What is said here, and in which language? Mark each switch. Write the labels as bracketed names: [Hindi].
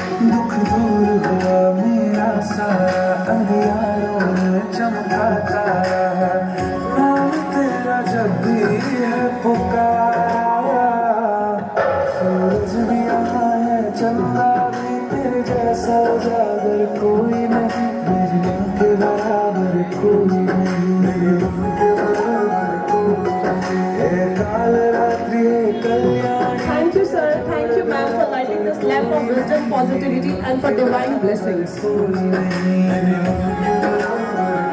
[Hindi] दुख दूर हुआ मेरा सारा अंधियारों में चमका तारा नाम तेरा जब भी है पुकारा सूरज भी यहाँ है चंदा जैसा उजागर कोई नहीं मेरी माँ के बराबर कोई नहीं मेरी माँ के बराबर कोई नहीं काल रात्रि है Kalyani. [English] Thank you sir, thank you ma'am for lighting this lamp of wisdom, positivity and for divine blessings. [Hindi] कोई नहीं मेरी माँ के बराबर